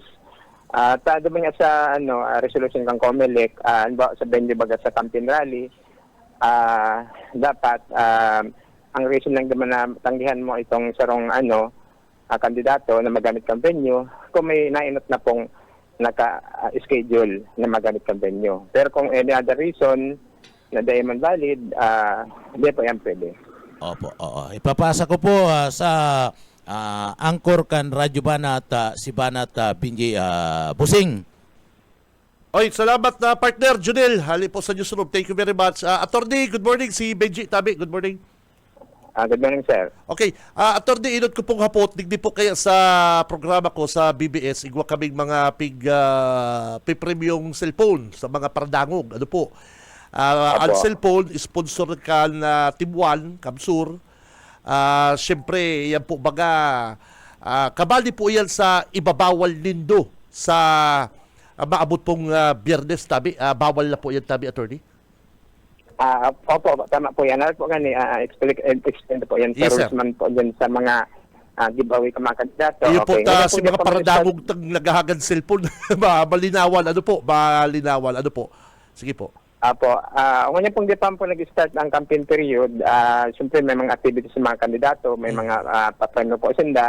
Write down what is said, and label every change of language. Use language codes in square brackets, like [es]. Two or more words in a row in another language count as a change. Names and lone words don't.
[bik] Tado nga sa resolution kang Comelec, sa venue baga sa [en] campaign rally, [bik] dapat ang reason lang naman na tanggihan mo itong sarong kandidato na magamit kang venue kung may nainot na pong naka-schedule na magamit kang venue. [tl] Pero kung [en] any other reason [tl] na di man valid, hindi po yan pwede. Opo, oo. [bik] Ipapasa ko po sa angkor kan Radyo Banat si Banat Binji Busing. Oy, salamat na partner Junel. Hali po sa newsroom. [en] Thank you very much. Attorney, good morning. [bik] Si Benji Tabi, [en] good morning. Good morning, sir. [bik] Okay, attorney, inod ko pong hapot, digdi po kaya sa programa ko sa BBS, igwa kaming mga pipremyong cellphone sa mga paradangog. Ano po? Ang cellphone, sponsor ka na Team One, Kamsur. Siyempre, yan po baga, kabali po yan sa ibabawal nindo sa maabot pong Biyernes, Tabi. Bawal na po yan, Tabi, attorney? [tl] Opo, tama po yan. [bik] Ano po gani, explain po yan sa [en] Yes, sir. [bik] rules man po dyan sa mga giveaway ka mga kandidato. Iyo po, Ngayon si po, mga dyan po, paradangog tang naghahagan cellphone. Malinawan, ano po? Malinawan, ano po? Sige po. Apo, ngayon pong di pa po nag-start ang [en] campaign period, [bik] siyempre may mga activities sa mga kandidato, may mga papremyo po sinda.